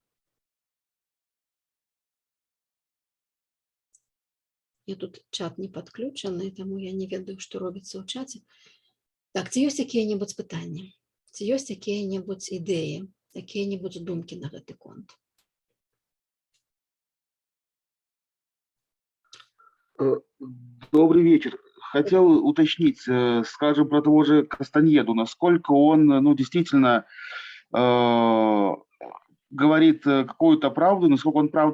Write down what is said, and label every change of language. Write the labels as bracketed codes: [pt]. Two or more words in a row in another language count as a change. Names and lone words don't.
[be] Я тут чат не подключаны, таму я не ведаю, што робіцца ў чаце. Так, ці ёсць якія-небудзь пытанні? Ці ёсць якія-небудзь ідэі, якія-небудзь думкі на гэты конт? [ru] Добрый вечер. Хотел уточнить, скажем, про того же Кастаньеду, насколько он, действительно говорит какую-то правду, насколько он правду